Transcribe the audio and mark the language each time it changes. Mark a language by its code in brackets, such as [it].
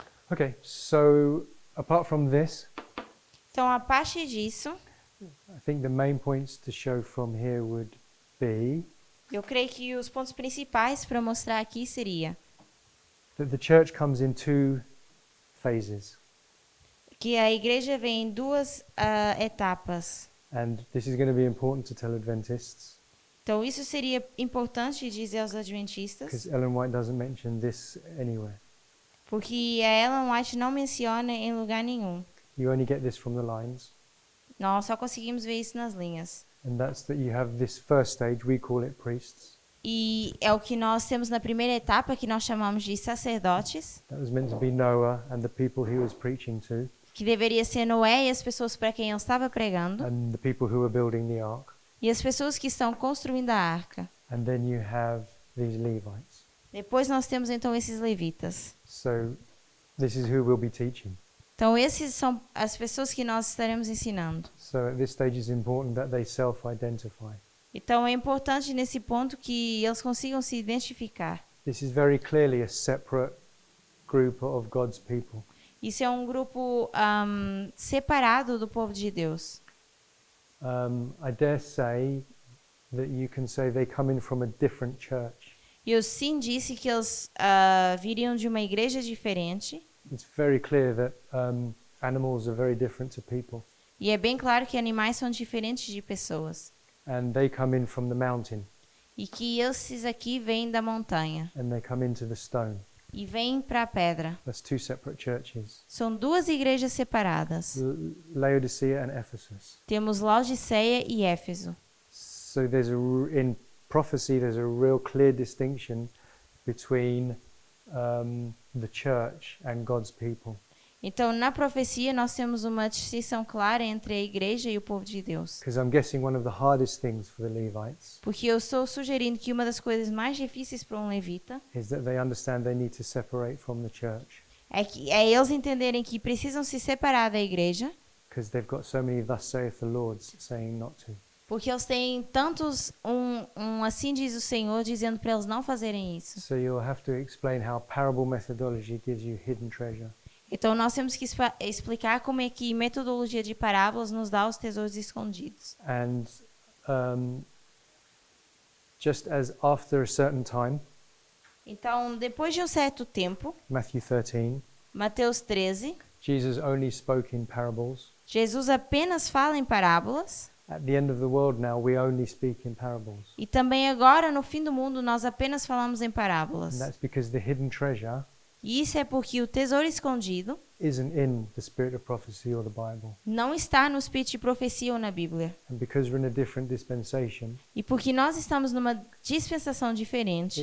[en] Okay, so apart from this, [pt] Então, a parte disso, [en] I think the main points to show from here would be [pt] eu creio que os pontos principais para mostrar aqui seria [en] that the church comes in 2 phases. [pt] que a igreja vem em 2 etapas. [en] And this is going to be important to tell Adventists [pt] Então, isso seria importante dizer aos adventistas, [en] because Ellen White doesn't mention this anywhere. [pt] porque a Ellen White não menciona em lugar nenhum. [en] You only get this from the lines. [pt] Nós só conseguimos ver isso nas linhas. [en] And that's that you have this first stage, we call it priests. [pt] E é o que nós temos na primeira etapa, que nós chamamos de sacerdotes, [en] That was meant to be Noah and the people he was preaching to, [pt] que deveria ser Noé e as pessoas para quem ele estava pregando, [en] and the people who were building the ark. [pt] e as pessoas que estão construindo a arca. [en] And then you have these Levites. [pt] Depois nós temos então esses levitas. [en] So this is who we'll be teaching. [pt] Então esses são as pessoas que nós estaremos ensinando. [en] So at this stage it's important that they self-identify. [pt] Então é importante nesse ponto que eles consigam se identificar. [en] This is very clearly a separate group of God's people. [pt] Isso é um grupo separado do povo de Deus. [en] I dare say that you can say they come in from a different church. [pt] E eu sim disse que eles viriam de uma igreja diferente. [en] It's very clear that animals are very different to people. [pt] E é bem claro que animais são diferentes de pessoas. [en] And they come in from the mountain [pt] E que esses aqui vêm da montanha. [en] and they come into the stone. [pt] e vem para a pedra. [en] That's two separate churches. [pt] São duas igrejas separadas. [en] Laodicea and Ephesus. [pt] Temos Laodiceia e Éfeso. [en] So in prophecy there's a real clear distinction between the church and God's people. [pt] Então, na profecia, nós temos uma distinção clara entre a igreja e o povo de Deus. [en] Because I'm guessing one of the hardest things for the Levites [pt] Porque eu estou sugerindo que uma das coisas mais difíceis para um levita [en] is that they understand they need to separate from the church [pt] é eles entenderem que precisam se separar da igreja, [en] because they've got so many thus saith the Lord saying not to. [pt] porque eles têm tantos assim diz o Senhor dizendo para eles não fazerem isso. [en] So you'll have to explain how parable methodology gives you hidden treasure. [pt] Então nós temos que explicar como é que metodologia de parábolas nos dá os tesouros escondidos. [en] And just as after a certain time, [pt] Então, depois de um certo tempo, [en] Matthew 13, [pt] Mateus 13, [en] Jesus only spoke in parables. [pt] Jesus apenas fala em parábolas. [en] At the end of the world now, we only speak in parables. [pt] E também agora, no fim do mundo, nós apenas falamos em parábolas. [en] And that's because the hidden treasure [pt] E isso é porque o tesouro escondido [en] isn't in the spirit of prophecy or the Bible. [pt] não está no espírito de profecia ou na Bíblia. [en] And because we're in a different dispensation, [pt] E porque nós estamos numa dispensação diferente,